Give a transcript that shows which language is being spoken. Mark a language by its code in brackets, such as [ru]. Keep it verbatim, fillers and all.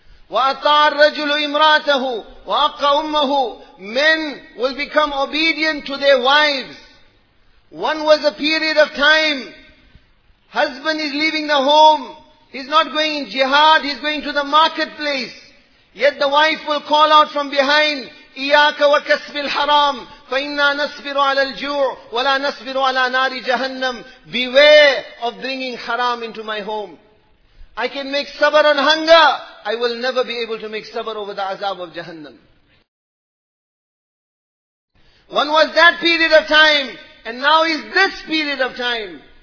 [ar] وَأَطَاعَ الرَّجُلُ إِمْرَأَتَهُ وَأَطَاعَ أُمَّهُ. [en] Men will become obedient to their wives. One was a period of time. Husband is leaving the home. He's not going in jihad, he's going to the marketplace. Yet the wife will call out from behind, [ar] إِيَّاكَ وَكَسْبِ الْحَرَامِ فَإِنَّا نَصْبِرُ عَلَى الْجُوعِ وَلَا نَصْبِرُ عَلَى نَارِ جَهَنَّمِ. [en] Beware of bringing haram into my home. I can make sabr on hunger. I will never be able to make sabr over the azab of Jahannam. One was that period of time, and now is this period of time.